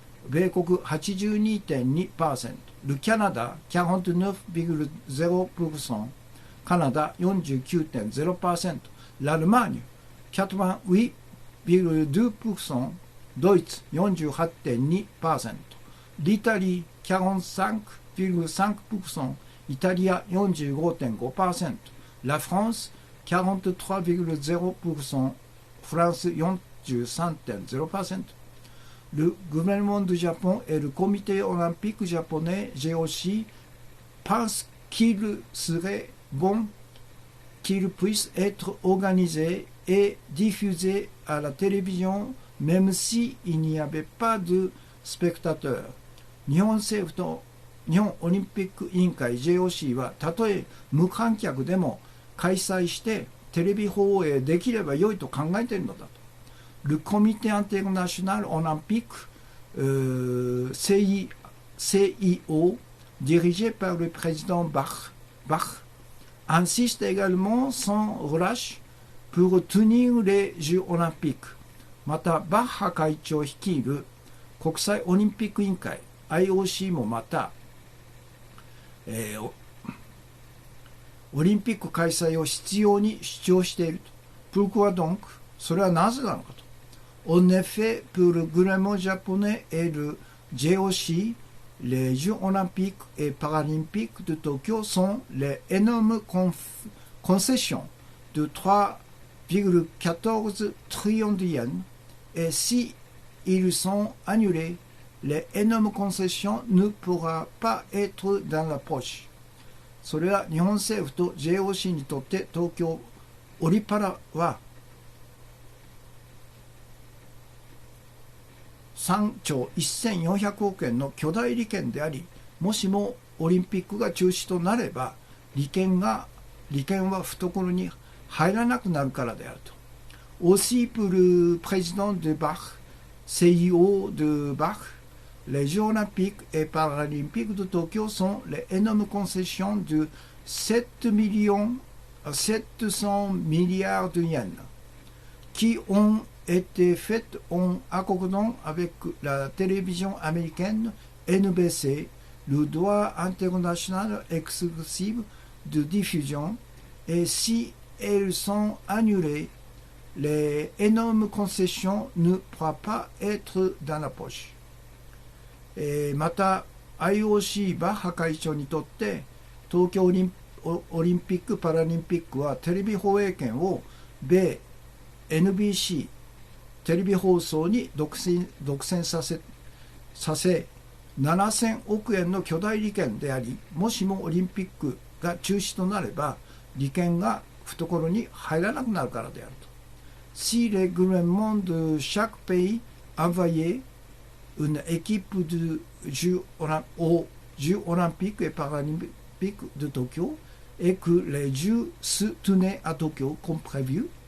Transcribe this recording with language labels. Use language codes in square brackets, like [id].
[fr] 米国 82.2%、le Canada 49,0%、カナダ 49.0%、l'Allemagne 88,2%、ドイツ 48.2%、l'Italie 45,5%、イタリア 45.5%、la France 43,0%、フランス 43.0%。 Le gouvernement du Japon et le comité olympique japonais JOC pensent qu'il serait bon qu'il puisse être organisé et diffusé à la télévision même s'il n'y avait pas de spectateurs。 [ja] 日本政府と日本オリンピック委員会 JOC はたとえ無観客でも開催してテレビ放映できれば良いと考えているのだと。 [fr] Le comité international olympique CIO dirigé par le président Bach insiste également sans relâche pour tenir les Jeux olympiques。 [ja] またバッハ会長率いる国際オリンピック委員会 IOC もまた、オリンピック開催を必要に主張していると。 [fr] Pourquoi donc？ [ja] それはなぜなのかと。 [fr] En effet, pour le gouvernement japonais et le JOC, les Jeux olympiques et paralympiques de Tokyo sont les énormes concessions de 3,14 trillions de yens, et si ils sont annulés, les énormes concessions ne pourront pas être dans la poche。 [ja] それは日本政府と JOC にとって東京オリパラは3兆1400億円の巨大利権であり、もしもオリンピックが中止となれば利権は懐に入らなくなるからであると。 [fr] Aussi pour le président de Bach, CIO de Bach, les Jeux olympiques et paralympiques de Tokyo sont les énormes concessions de 700 milliards de yens qui ont été faites en accordant avec la télévision américaine NBC le droit international exclusif de diffusion, et si elles sont annulées, les énormes concessions ne pourront pas être dans la poche。 [ja] また IOC バッハ会長にとって東京オリンピック・パラリンピックはテレビ放映権を米 NBC テレビ放送に独占させ7000億円の巨大利権であり、もしもオリンピックが中止となれば利権が懐に入らなくなるからであると。 [fr] Si le gouvernement de chaque pays envoyait une équipe aux Jeux olympiques et paralympiques de Tokyo et que les Jeux se tenaient à Tokyo comme prévu,